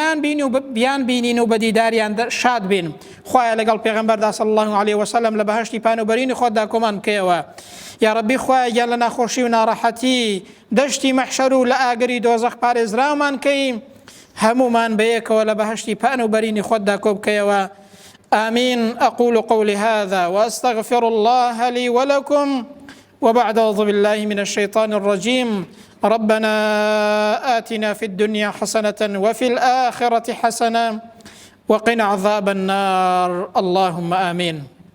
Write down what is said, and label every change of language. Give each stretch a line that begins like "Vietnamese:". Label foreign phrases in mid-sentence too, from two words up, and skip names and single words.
Central Kurdish: بیان بینین و بە دیداریان شاد بین خوایە لەگەڵ پێغەمبەردا
Arabic: صلی الله علیه وسلم
Central Kurdish: لە بەهەشتی پانوبەرینی خۆتدا کۆمان بکەیەوە
Arabic: یا ڕەبی
Central Kurdish: خوایە گیان لە ناخۆشی و ناڕەحەتی دەشتی مەحشەر و لە ئاگری دۆزەخ پارێزراومان کەی هەمومان بەیەکەوە لە بەهەشتی پانوبەرینی خۆتدا کۆ بکەیەوە
Arabic: آمين أقول قولي هذا وأستغفر الله لي ولكم وبعد أعوذ بالله من الشيطان الرجيم ربنا آتنا في الدنيا حسنة وفي الآخرة حسنة وقنا عذاب النار اللهم آمين